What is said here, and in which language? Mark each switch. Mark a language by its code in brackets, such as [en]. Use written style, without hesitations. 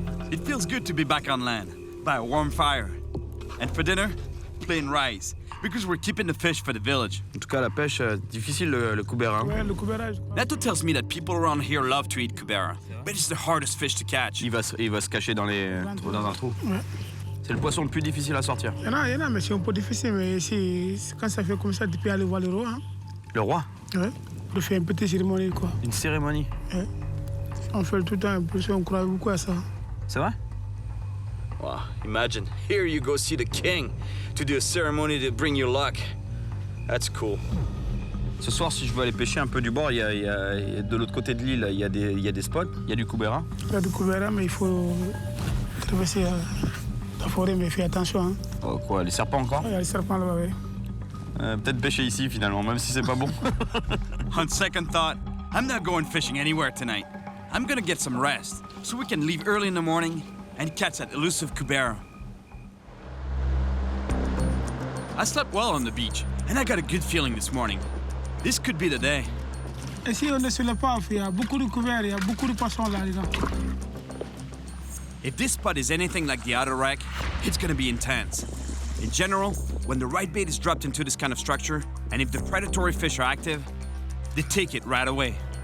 [en] It feels good to be back on land, by a warm fire. And for dinner, plain rice, because we're keeping the fish for the village. [fr] En tout cas, la pêche, difficile le Cubera. Ouais, le Cubera. [en] Nato tells me that people around here love to eat Cubera, but it's the hardest fish to catch. [fr] Il va se cacher dans un trou. Ouais. C'est le poisson le plus difficile à sortir. Il y en a, mais c'est un peu difficile. Mais quand ça fait comme ça, tu peux aller voir le roi. Hein. Le roi? Ouais. On fait une petite cérémonie, quoi. Une cérémonie? Ouais. On fait tout le temps un peu ça, on croit beaucoup à ça. C'est vrai? [en] Wow, imagine, here you go see the king to do a ceremony to bring you luck. That's cool. [fr] Ce soir, si je veux aller pêcher un peu du bord, il y a de l'autre côté de l'île, il y a des spots, il y a du Cubera. Il y a du Cubera, mais il faut traverser la forêt, mais fais attention. Hein. Oh, quoi, les serpents encore? Il y a les serpents là-bas, oui. Peut-être pêcher ici finalement, même si c'est pas bon. [en] On second thought, I'm not going fishing anywhere tonight. I'm gonna get some rest, so we can leave early in the morning and catch that elusive Cubera. I slept well on the beach, and I got a good feeling this morning. This could be the day. [fr] Ici, on est sur le paf, il y a beaucoup de couverts, il y a beaucoup de poissons là, les gars. [en] If this spot is anything like the outer wreck, it's gonna be intense. In general, when the right bait is dropped into this kind of structure, and if the predatory fish are active, they take it right away.